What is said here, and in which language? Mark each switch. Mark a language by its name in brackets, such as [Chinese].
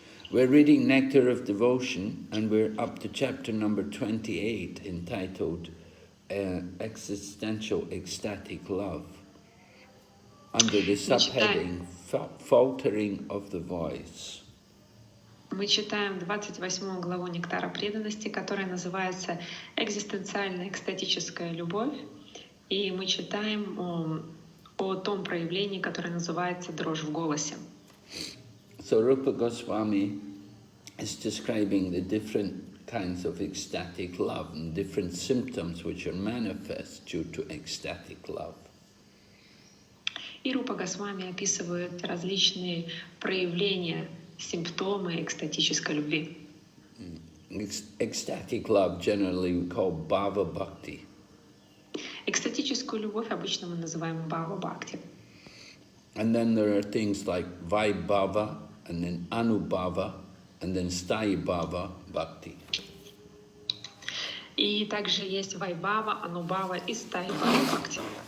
[English] We're reading Nectar of Devotion, and we're up to chapter number 28, entitled Existential Ecstatic Love, under the subheading Faltering of the Voice. [Russian] Мы читаем 28 главу Нектара преданности, которая называется «Экзистенциальная экстатическая любовь», и мы читаем о том проявлении, которое называется «дрожь в голосе». [English] So Rupa Goswami is describing the different kinds of ecstatic love and different symptoms which are manifest due to ecstatic love. [Russian] И Рупа Госвами описывает различные проявления, симптомы экстатической любви. [English] Ecstatic love generally we call bhava bhakti. [Russian] Экстатическую любовь обычно мы называем бхава бхакти. [English] And then there are things like vaibhava, and then anubhava, and then sthayi-bhava bhakti. [Russian] И также есть вайбхава, анубхава и стхаи-бхава бхакти.